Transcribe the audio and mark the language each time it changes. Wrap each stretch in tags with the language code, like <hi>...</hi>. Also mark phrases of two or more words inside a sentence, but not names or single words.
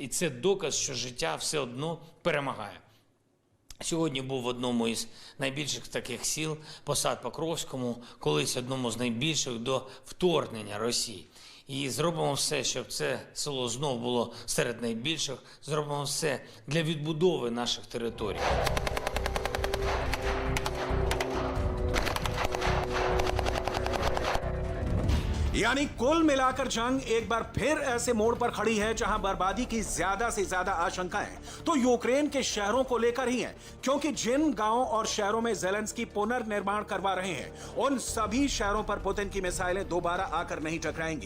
<uk>І це доказ, що життя все одно перемагає. Сьогодні був в одному із найбільших таких сіл, Посад Покровському, колись одному з найбільших до вторгнення Росії. І зробимо все, щоб це село знов було серед найбільших, зробимо все для відбудови наших територій.</uk> <hi>यानी कुल मिलाकर जंग एक बार फिर ऐसे मोड़ पर खड़ी है जहां बर्बादी की ज्यादा से ज्यादा आशंकाएं तो यूक्रेन के शहरों को लेकर ही हैं, क्योंकि जिन गांवों और शहरों में ज़ेलेंस्की पुनर्निर्माण करवा रहे हैं उन सभी शहरों पर पुतिन की मिसाइलें दोबारा आकर नहीं टकराएंगी।</hi>